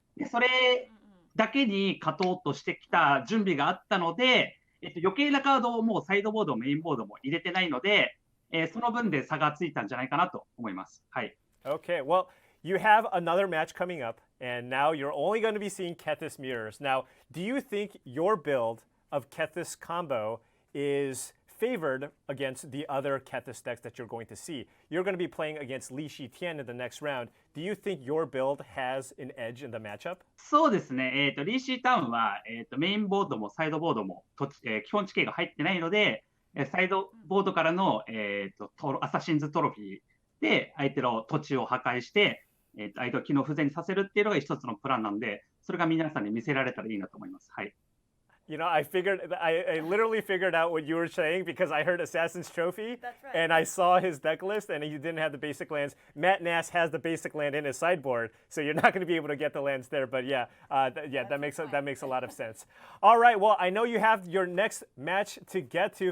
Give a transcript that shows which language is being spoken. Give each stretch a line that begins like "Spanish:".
Japanese: でそれだけに勝とうとしてきた準備があったので、余計なカードをもうサイドボード、メインボードも入れてないので、その分で差がついたんじゃないかなと思います。はい。
English: Okay, well, you have another match coming up, and now you're only going to be seeing Kethis mirrors. Now, do you think your build of Kethis combo is favored against the other Kethis decks that you're going to see? You're going to be playing against Li Shitian in the next round. Do you think your build has an edge in the matchup?
Japanese: そうですね。リーシータウンは、メインボードもサイドボードも基本地形が入ってないので、サイドボードからの、アサシンズトロフィーで相手の土地を破壊して、相手を機能不全にさせるっていうのが一つのプランなんで、それが皆さんに見せられたらいいなと思います。はい。
English: You know, I literally figured out what you were saying because I heard Assassin's Trophy. That's right. And I saw his deck list and he didn't have the basic lands. Matt Nass has the basic land in his sideboard, so you're not going to be able to get the lands there. But yeah, that makes a lot of sense. All right, well, I know you have your next match to get to.